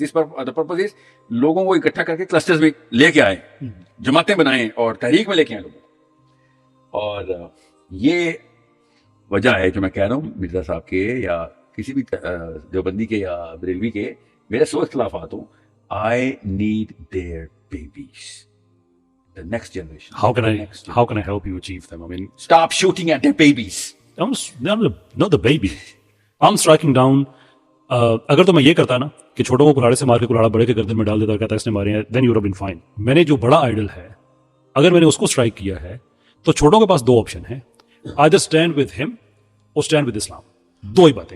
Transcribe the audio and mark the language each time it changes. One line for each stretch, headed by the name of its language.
English: the purpose is
Hindi: लोगों को इकट्ठा करके क्लस्टर्स में लेके आए, जमातें बनाएं और तहरीक में लेके आए लोगों। और ये वजह है जो मैं कह रहा हूँ मिर्जा साहब के या किसी भी देवबंदी के या बरेलवी के मेरे सोच खिलाफात हूँ।
English: I need their babies, the next generation. How can I help you achieve them? I mean, stop shooting at their babies. Not the baby. I'm striking down.
Hindi: अगर तो मैं ये करता ना कि छोटों को कुल्हाड़े से मार के कुल्हाड़ा बड़े के गर्दन में डाल देता और कहता इसने मारे हैं,
English: then you would have been fine.
Hindi: मैंने जो बड़ा आइडल है, अगर मैंने उसको स्ट्राइक किया है तो छोटों के पास दो ऑप्शन है,
English: either stand with him or stand with Islam.
Hindi: दो ही बातें।